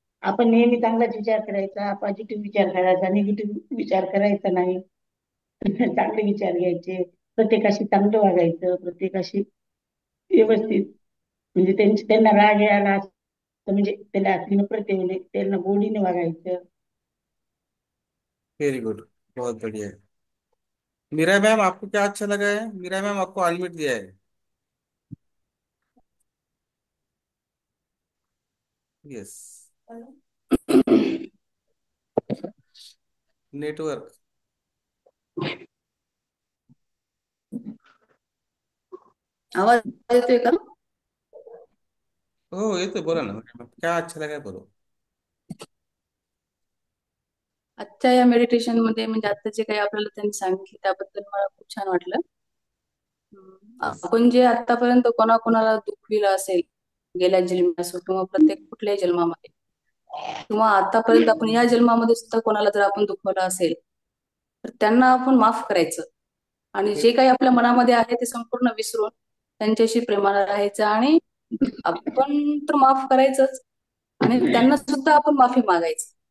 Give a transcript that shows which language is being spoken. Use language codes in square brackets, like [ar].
[mr] आपण नेहमी चांगलाच विचार करायचा, पॉझिटिव्ह विचार करायचा, निगेटिव्ह विचार करायचा नाही. चांगले विचार घ्यायचे, प्रत्येकाशी चांगलं वागायचं, प्रत्येकाशी व्यवस्थित. म्हणजे त्यांना राग यायला तर म्हणजे त्याला नम्रतेने ठेवणे, त्यांना गोडीने वागायचं. [en] very good, [hi] बहुत बढ़िया। मीरा मैम, आपको क्या अच्छा लगा है? मीरा मैम, आपको अनम्यूट दिया है। [en] Yes, network. [mr] आवाज येतोय का? [hi] हो, ये तो बोला ना मैम, क्या अच्छा लगा है बोलो। [mr] आजच्या या मेडिटेशन मध्ये म्हणजे आता जे काही आपल्याला त्यांनी सांगितले त्याबद्दल मला खूप छान वाटलं. [en] yes, [mr] आपण जे आतापर्यंत कोणाकोणाला दुखविलं असेल गेल्या जन्मी असो किंवा प्रत्येक कुठल्याही जन्मामध्ये किंवा आतापर्यंत आपण या जन्मामध्ये सुद्धा कोणाला जर आपण दुखवलं असेल तर त्यांना आपण माफ करायचं आणि जे काही आपल्या मनामध्ये आहे ते संपूर्ण विसरून त्यांच्याशी प्रेमानं राहायचं आणि आपण तर माफ करायचंच आणि त्यांना सुद्धा आपण माफी मागायचं